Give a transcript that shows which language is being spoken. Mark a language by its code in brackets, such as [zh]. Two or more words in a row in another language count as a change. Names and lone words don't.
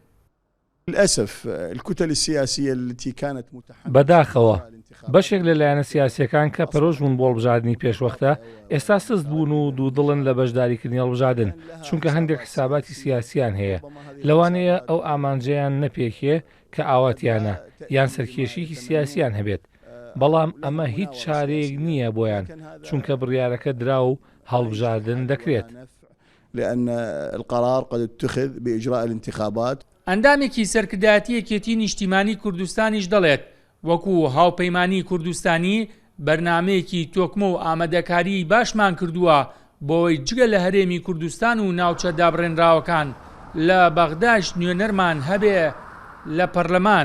[ckb] بەداخەوە بەشێک لە لایەنە سیاسیەکان کە پەرۆژبوون بۆ هەڵبژاردننی پێشوەختە ئێستا سست بوون و دوودڵن لە بەشداریکردنی هەڵبژاردن چونکە هەندێک حساباتی سیاسیان هەیە لەوانەیە ئەو ئامانجەیان نەپێکێ کە ئاواتیانە یان سەرکێشیی سیاسیان هەبێت بەڵام ئەمە هیچ چارەیەک نییە بۆیان چونکە بڕیارەکە درا و هەڵبژاردن دەکرێت. [ar] لأن القرار قد اتخذ بإجراء الانتخابات. [ckb] ئەندامێکی سەرکردایەتی یەکێتی نیشتیمانی کوردستانیش دەڵێت وەکو هاوپەیمانی کوردستانی بەرنامەیەکی تۆکمە و ئامادەکاری باشمان کردووە بۆی جگە لە هەرێمی کوردستان و ناوچە دابڕێنراوەکان لە بەغداش نوێنەرمان هەبێ لە پەرلەمان.